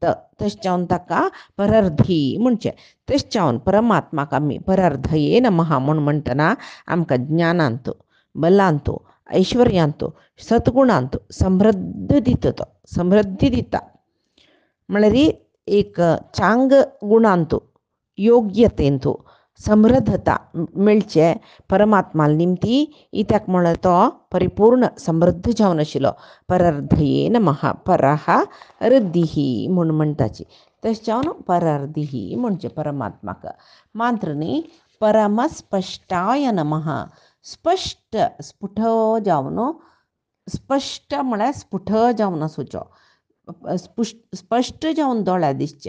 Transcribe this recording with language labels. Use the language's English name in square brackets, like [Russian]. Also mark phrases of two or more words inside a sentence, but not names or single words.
[Konkani] तशें जावन ताका परर्धी म्हणचें. तशें जावन परमात्माक आमी [Sanskrit] परर्धये नमः [Konkani] म्हूण म्हणटना आमकां ज्ञानांत, बलांत, ऐश्वर्यांत, सद्गुणांत समृद्धी दिता. म्हळ्यार एक चांग गुणांत, योग्यतेंत समृद्धता मेळचे परमात्माल निमती. कित्याक म्हळ्यार तो परिपूर्ण समृद्ध जावन आशिल्लो. [Sanskrit] परर्धये नमः. परः रद्दिही [Konkani] म्हूण म्हणटाची. तशें जावन परर्दिही म्हणचें परमात्माक. मात्र न्ही [Sanskrit] परमस्पश्टाय नमः. [Konkani] स्पश्ट स्फुट जावन, स्पश्ट म्हळ्यार स्फुट जावन आसुचो, स्पश्ट जावन दोळ्यार दिसचें.